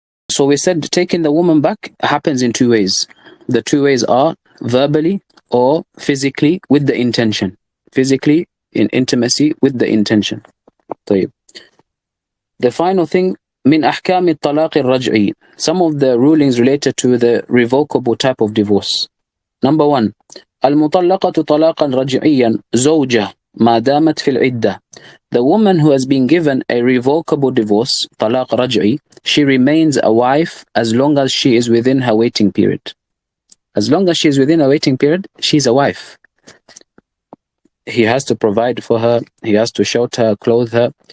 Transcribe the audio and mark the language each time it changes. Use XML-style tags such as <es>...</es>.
<en>So we said taking the woman back happens in 2 ways. The 2 ways are verbally or physically with the intention. Physically, in intimacy with the intention.</en> <ar>طيب.</ar> <en>The final thing,</en> <ar>من أحكام الطلاق الرجعي,</ar> <en>some of the rulings related to the revocable type of divorce. Number 1,</en> <ar>المطلقة طلاقا رجعيا زوجة ما دامت في العدة.</ar> <en>The woman who has been given a revocable divorce, طلاق رجعي, she remains a wife as long as she is within her waiting period. As long as she is within her waiting period, she's a wife. He has to provide for her, he has to shelter her, clothe her.</en>